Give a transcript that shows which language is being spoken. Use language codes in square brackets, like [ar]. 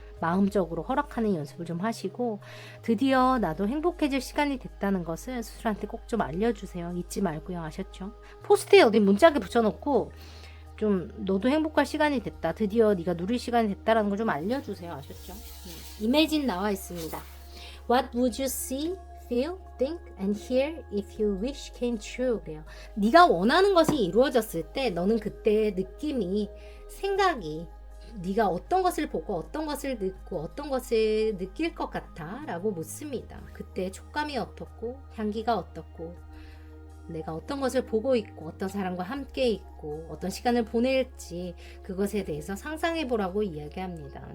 [ko] 마음적으로 허락하는 연습을 좀 하시고 드디어 나도 행복해질 시간이 됐다는 것을 스스로한테 꼭 좀 알려주세요. 잊지 말고요. 아셨죠? 포스트에 어디 문짝에 붙여놓고 좀 너도 행복할 시간이 됐다. 드디어 네가 누릴 시간이 됐다라는 걸 좀 알려주세요. 아셨죠? 이매진 나와 있습니다. [en] What would you see, feel, think and hear if your wish came true? [ko] 그래요. 네가 원하는 것이 이루어졌을 때 너는 그때의 느낌이, 생각이 네가 어떤 것을 보고 어떤 것을 듣고 어떤 것을 느낄 것 같아? 라고 묻습니다. 그때 촉감이 어떻고 향기가 어떻고 내가 어떤 것을 보고 있고 어떤 사람과 함께 있고 어떤 시간을 보낼지 그것에 대해서 상상해 보라고 이야기합니다.